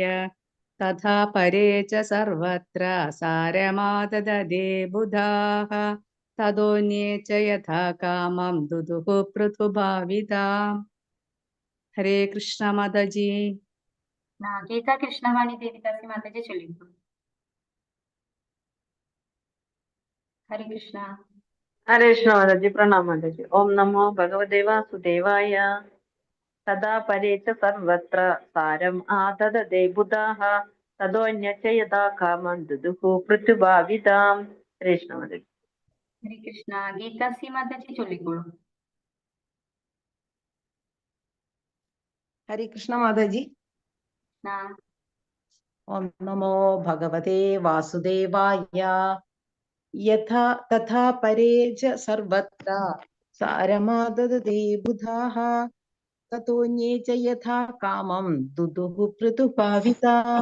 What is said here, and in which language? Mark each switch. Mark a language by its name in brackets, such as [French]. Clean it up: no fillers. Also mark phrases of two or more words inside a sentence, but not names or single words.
[Sanskrit] തഥാ പരേ ച സർവത്ര സാരമാദദേ ബുധാഃ തതോന്യേ ച യഥാ കാമം ദുദുഃ പൃഥുഭാവിതാം. [Malayalam] ഹരേ കൃഷ്ണ മാതാജി. ഗീത കൃഷ്ണവാണി ദേവിദാസി മാതാജി ചൊല്ലിക്കോളൂ. ഹരേ കൃഷ്ണ. [Hindi] हरे कृष्ण माताजी। प्रणाम माताजी। [Sanskrit] ओम नमो भगवते वासुदेवाय। तदा परे च सर्वत्र सारम् आददते बुधाः ततोऽन्यच्च यथा कामं दुदुः पृथुभाविताम्। [Hindi] हरे कृष्ण माताजी। [Malayalam] ഹരേ കൃഷ്ണ. ഗീതാസി മാതാജി ചൊല്ലിക്കോളൂ. ഹരേ കൃഷ്ണ മാതാജി. [Sanskrit] ഓം നമോ ഭഗവതേ വാസുദേവായ. യഥാ തഥാ പരേ ച സർവത്ര സാരമാദദേ ബുധാഃ തതോന്യേ ച യഥാ കാമം ദുദുഃ പൃഥുഭാവിതാം.